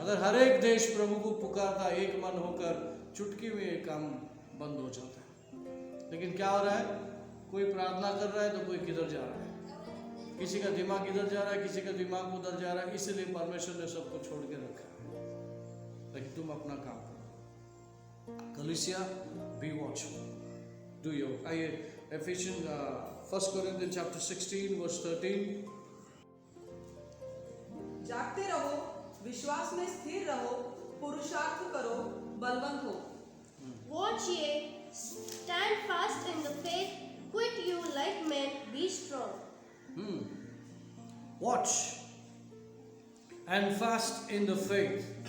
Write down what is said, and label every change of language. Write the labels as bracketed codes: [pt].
[hi] अगर हर एक देश प्रभु को पुकारता, एक मन होकर, चुटकी में ये काम बंद हो जाता है। लेकिन क्या हो रहा है? कोई प्रार्थना कर रहा है तो कोई किधर जा रहा है, किसी का दिमाग इधर जा रहा है, किसी का दिमाग उधर जा रहा है। इसलिए परमेश्वर ने सबको छोड़ के रखा है, लेकिन तुम अपना काम करो। [en] कलीसिया, be watchful, do your. आइए एफिशिएंस 1 Corinthians chapter 16 verse 13। [hi] जागते रहो, विश्वास में स्थिर रहो, पुरुषार्थ करो, बलवंत हो। [en] Watch ye, stand fast in the faith, quit you like men, be strong. Watch and fast in the faith.